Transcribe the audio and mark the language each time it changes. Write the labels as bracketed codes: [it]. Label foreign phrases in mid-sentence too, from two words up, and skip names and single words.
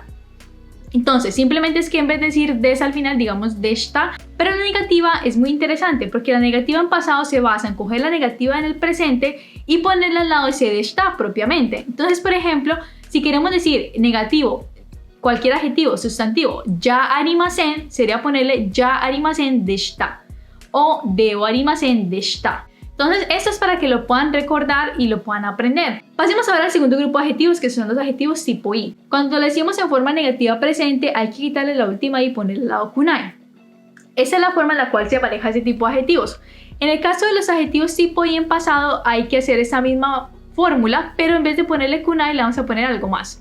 [es] Entonces, simplemente es que en vez de decir des al final, digamos deshita. Pero la negativa es muy interesante porque la negativa en pasado se basa en coger la negativa en el presente y ponerla al lado de ese deshita propiamente. Entonces, por ejemplo, si queremos decir negativo, cualquier adjetivo, sustantivo, [ja] じゃありません, [es] sería ponerle [ja] じゃありませんでした [es] o [ja] ではありませんでした. [es] Entonces, esto es para que lo puedan recordar y lo puedan aprender. Pasemos ahora al segundo grupo de adjetivos, que son los adjetivos tipo i. Cuando lo decimos en forma negativa presente, hay que quitarle la última i y ponerle al lado kunai. Esa es la forma en la cual se maneja ese tipo de adjetivos. En el caso de los adjetivos tipo i en pasado, hay que hacer esa misma fórmula, pero en vez de ponerle kunai, le vamos a poner algo más.